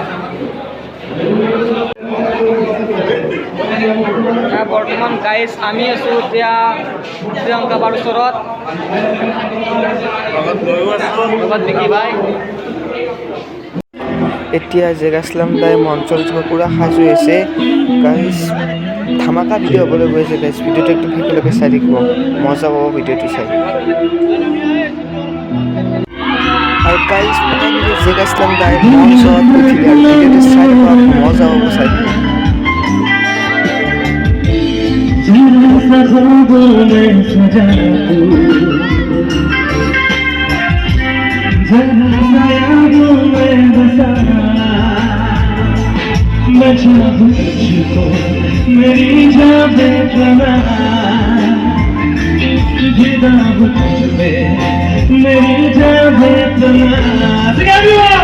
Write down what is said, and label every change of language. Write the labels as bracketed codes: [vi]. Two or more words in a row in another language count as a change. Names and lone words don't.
[as] বৰ্তমান গাইজ আমি আছোঁ এতিয়া প্ৰিয়ংকা বাৰ ওচৰত বিকি ভাই এতিয়া জেক আসলাম দাই মঞ্চৰ পুৰা সাজু আছে গাইজ ধামাকা ভিডিঅ' হ'বলৈ গৈ আছে গাইজ ভিডিঅ'টো একদম শেষলৈকে চাই থাকিব মজা পাব ভিডিঅ'টো চাই আৰু গাইজ ফাইনেলি জেক আসলাম দাই মঞ্চত উঠিলে আৰু ভিডিঅ'টো চাই থকা মজা হ'ব চাই [hi] मैं चाहूं तुझको मेरी जान देना जिदा हूँ तुझमें मेरी जान देना